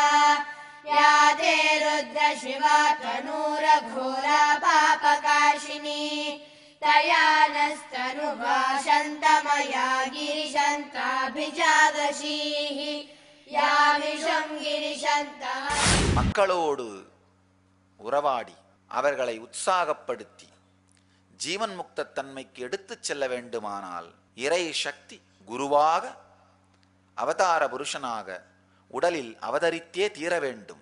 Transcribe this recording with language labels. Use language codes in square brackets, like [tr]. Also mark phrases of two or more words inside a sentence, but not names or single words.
[sa] या ते रुद्र शिवा तनूरघोरा पापकाशिनी तया नस्तनुवा शन्तमया गिरिशन्ताभिजागशीः या विषं गिरिशन्तः। [ta] மக்களோடு உறவாடி அவர்களை உற்சாகப்படுத்தி ஜீவன் முக்த தன்மைக்கு எடுத்துச் செல்ல வேண்டுமானால் இறை சக்தி குருவாக அவதார புருஷனாக உடலில் அவதரித்தே தீர வேண்டும்.